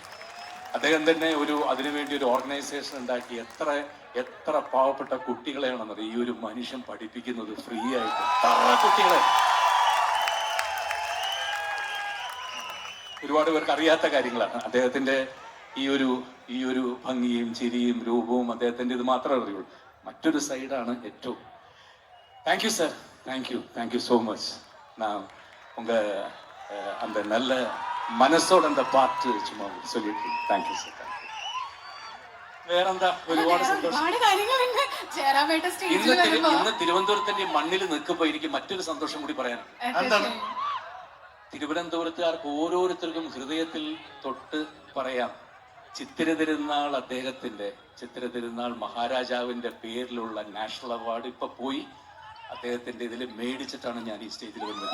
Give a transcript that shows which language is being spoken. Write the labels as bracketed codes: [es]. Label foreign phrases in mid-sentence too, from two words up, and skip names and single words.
[ml] അദ്ദേഹം തന്നെ അതിനുവേണ്ടി ഒരു ഓർഗനൈസേഷൻ ഉണ്ടാക്കി എത്ര പാവപ്പെട്ട കുട്ടികളെയാണെന്നത് ഈ ഒരു മനുഷ്യൻ പഠിപ്പിക്കുന്നത് ഫ്രീ ആയിട്ട്. എത്ര കുട്ടികളെ, ഒരുപാട് പേർക്ക് അറിയാത്ത കാര്യങ്ങളാണ്. അദ്ദേഹത്തിന്റെ ഈ ഒരു ഭംഗിയും ചിരിയും രൂപവും അദ്ദേഹത്തിന്റെ ഇത് മാത്രമേ അറിയുള്ളൂ. മറ്റൊരു സൈഡാണ് ഏറ്റവും. [en] thank you sir, thank you so much. [ta] நான் உங்க அந்த நல்ல [ml] മനസ്സോടെ എന്താ പാട്ട് ചുമ്മാ ചൊല്ലിട്ട് [en] thank you sir. [ml] വേറെന്താ, ഒരുപാട് സന്തോഷം. ഇന്ന് തിരുവനന്തപുരത്തിന്റെ മണ്ണിൽ നിൽക്കുമ്പോ എനിക്ക് മറ്റൊരു സന്തോഷം കൂടി പറയാനുണ്ട്. തിരുവനന്തപുരത്തുകാർക്ക് ഓരോരുത്തർക്കും ഹൃദയത്തിൽ തൊട്ട് പറയാം, ചിത്തിര തിരുനാൾ മഹാരാജാവിന്റെ പേരിലുള്ള നാഷണൽ അവാർഡ് ഇപ്പൊ പോയി അദ്ദേഹത്തിന്റെ ഇതിൽ മേടിച്ചിട്ടാണ് ഞാൻ ഈ സ്റ്റേജിൽ വന്നത്.